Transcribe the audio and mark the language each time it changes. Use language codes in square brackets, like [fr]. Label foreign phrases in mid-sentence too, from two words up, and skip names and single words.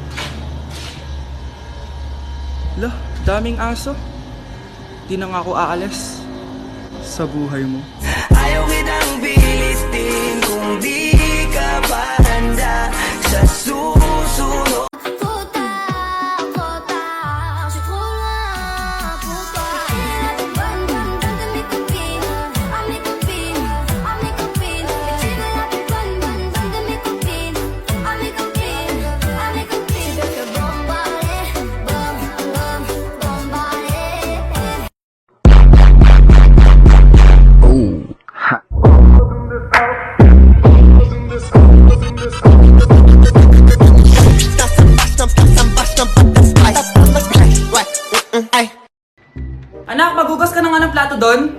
[tl] Lah, daming aso. Di na nga ako aalis sa buhay mo. Ayaw kitang pilitin kung di ka pa handa sa susunod. Puta, puta, [fr] je suis trop loin pour toi. Bonne, bonne, bonne de mes copines, à mes copines, à mes copines. Et tu veux la plus bonne, bonne, bonne de mes copines, à mes copines, à mes copines. Je veux te bombarder, bom, bom, bombarder. [tl] Anak, magugas ka na nga ng plato doon?